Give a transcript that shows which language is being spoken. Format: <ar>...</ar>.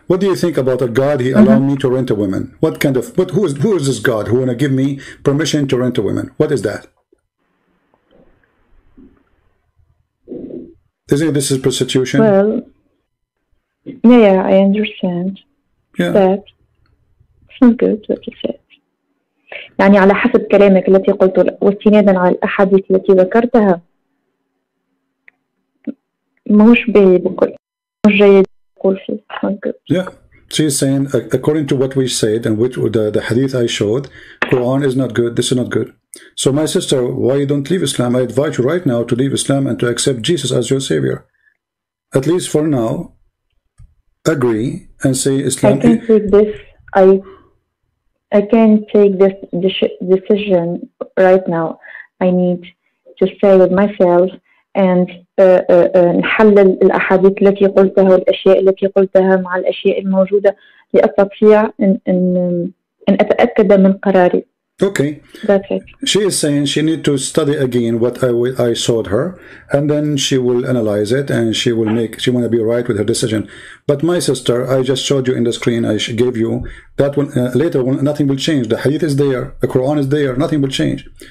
<en>What do you think about a God? He allowed me to rent a woman. What kind of, who is this God who want to give me permission to rent a woman? What is that? Isn't this is prostitution? Well, yeah, I understand. Yeah. That it's not good what you said.</en> <ar>يعني على حسب كلامك التي قلته واستنادا على الأحاديث التي ذكرتها مش جيد أقول فيه.</ar> <en>Yeah, she's saying according to what we said and which the hadith I showed, Quran is not good. This is not good. So my sister, why you don't leave Islam? I invite you right now to leave Islam and to accept Jesus as your savior. At least for now, agree and say Islam. I can't take this. I can't take this decision right now. I need to stay with myself and</en> <ar>نحلل الأحاديث التي قلتها والأشياء التي قلتها مع الأشياء الموجودة لأستطيع أن أتأكد من قراري.</ar> <en>Okay. That's it. She is saying she need to study again what I showed her, and then she will analyze it, and she want to be right with her decision. But my sister, I just showed you in the screen, I gave you that one. Later, nothing will change. The hadith is there, the Quran is there, nothing will change.</en>